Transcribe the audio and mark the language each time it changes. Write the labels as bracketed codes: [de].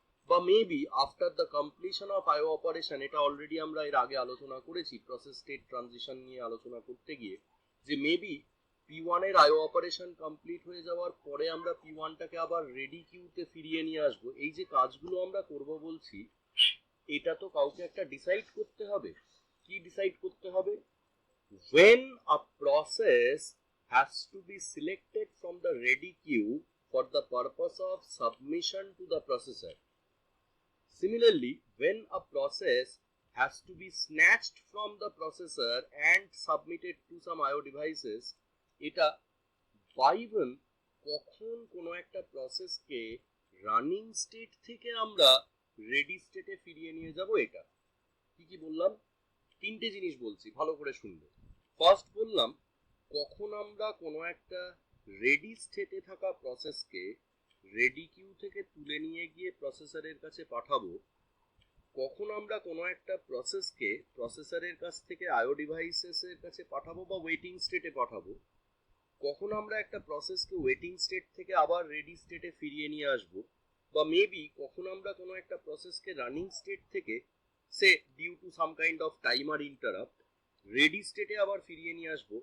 [bn] বা [en] maybe after the completion of IO operation, [bn] এটা already আমরা এর আগে আলোচনা করেছি প্রসেস স্টেট ট্রানজিশন নিয়ে আলোচনা করতে গিয়ে, যে মেবি P1 এর আইও অপারেশন কমপ্লিট হয়ে যাওয়ার পরে আমরা P1টাকে আবার রেডি কিউতে ফিরিয়ে নিয়ে আসবো। এই যে কাজগুলো আমরা করব বলছি, এটা তো কাউকে একটা ডিসাইড করতে হবে। কি ডিসাইড করতে হবে? [en] When a process has to be selected from the ready queue for the purpose of submission to the processor. Similarly, when a process has to be snatched from the processor and submitted to some IO devices, [bn] এটা বাইভেন কখন কোনো একটা প্রসেসকে running state থেকে আমরা ready স্টেটে ফিরিয়ে নিয়ে যাব। এটা কি কি বললাম? তিনটে জিনিস বলছি, ভালো করে শুনবে। ফার্স্ট বললাম কখন আমরা কোনো একটা রেডি স্টেটে থাকা প্রসেসকে রেডি কিউ থেকে তুলে নিয়ে গিয়ে প্রসেসরের কাছে পাঠাবো, কখন আমরা কোনো একটা প্রসেসকে প্রসেসরের কাছ থেকে আইও ডিভাইসেসের কাছে পাঠাবো বা ওয়েটিং স্টেটে পাঠাবো, কখন আমরা একটা প্রসেসকে ওয়েটিং স্টেট থেকে আবার রেডি স্টেটে ফিরিয়ে নিয়ে আসবো, বা মেবি কখন আমরা কোনো একটা প্রসেসকে রানিং স্টেট থেকে সে [en] due to some kind of timer interrupt [bn] ready স্টেটে আবার ফিরিয়ে নিয়ে আসবো।